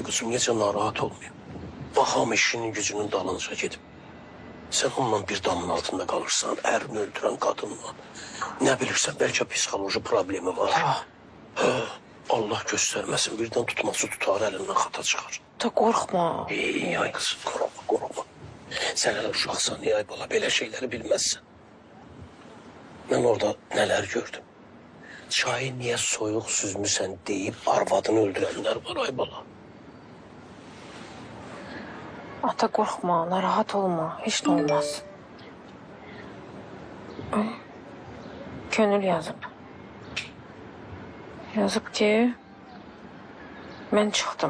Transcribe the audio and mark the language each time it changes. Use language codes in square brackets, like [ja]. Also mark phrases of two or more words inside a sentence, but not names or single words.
[az] Ay qızım, necə narahat olmayayım? Baxam işinin gücünün dalınca gedib. Sən onunla bir damın altında qalırsan, ərini öldürən qadınla. Nə bilirsən, bəlkə psixoloji problemi var. Allah göstərməsin, birdən tutması tutar, əlindən xata çıxar. Ata qorxma. [tr] Ay kızım korkma korkma. Sen hele [az] uşaksan ya ay bala [tr] böyle şeyleri bilmezsin. Ben orada neler gördüm. Çayı niye [az] soyuq süzmüsən [tr] deyip arvadını öldürenler var [az] ay bala. Ata qorxma, narahat olma. Heç nə olmaz. Könül yazıb. Yazıb ki, mən çıxdım.